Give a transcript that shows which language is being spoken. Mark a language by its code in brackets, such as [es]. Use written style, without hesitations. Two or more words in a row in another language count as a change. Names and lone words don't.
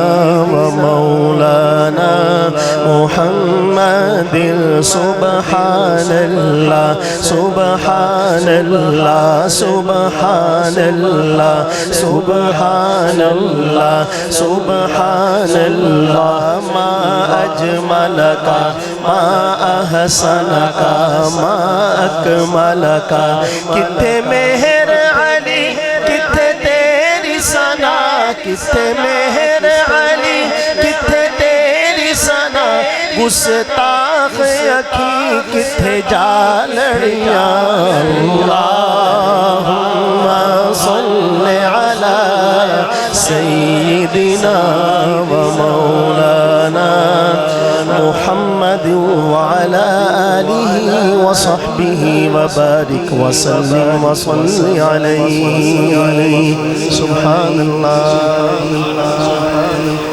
[ar] ومولانا محمد سبحان الله سبحان الله سبحان الله سبحان الله سبحان الله ما أجملك ما أحسنك ما أكملك [pa] ਕਿਤਨੇ ਮੇਹਰ ਅਲੀ ਕਿਤਨੇ ਤੇਰੀ ਸਨਾ ਕਿਤਨੇ ਮੇਹਰ ਅਲੀ ਕਿਤਨੇ ਤੇਰੀ ਸਨਾ ਗੁਸਤਾਖ਼ ਅੱਖੀ ਕਿੱਥੇ ਜਾ ਲੜੀਆਂ [ar] اللهم صل على سيدنا ومولانا محمد وعلى آله وصحبه وبارك وسلم وصل عليه سبحان الله.